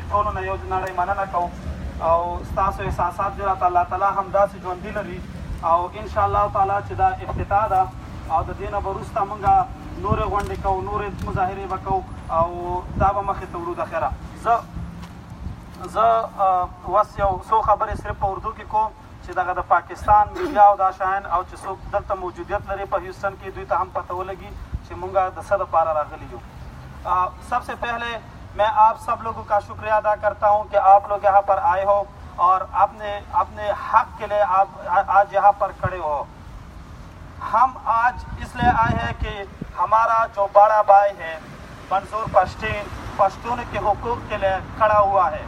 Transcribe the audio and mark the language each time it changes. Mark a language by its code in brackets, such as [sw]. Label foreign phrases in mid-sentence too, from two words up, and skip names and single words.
[ps] ټولو نه یو نړۍ مننه کوم او ستاسو احساسات دې راته الله تعالی همداسې ژوندي لري او [ar] انشاءالله تعالی [ps] چې دا افتتاح ده او د دې نه به وروسته موږ نورې غونډې کوو، نورې مظاهرې به کوو او دا به مخې ته وړو. د خیره زه اوس یو څو خبرې صرف په اردو کې کوم چې دغه د پاکستان میډیا او دا شیان او چې څوک دلته موجودیت لري په هیوسټن کې دوی ته هم پته ولګي چې مونږه د څه دپاره راغلي یو. [ur] سب سے پہلے میں آپ سب لوگوں کا شکریہ ادا کرتا ہوں کہ آپ لوگ یہاں پر آئے ہو اور اپنے حق کے لیے آپ آج یہاں پر کھڑے ہو. ہم آج اس لیے آئے ہیں کہ ہمارا جو بڑا بھائی ہے منظور پشتین پشتون کے حقوق کے لیے کھڑا ہوا ہے.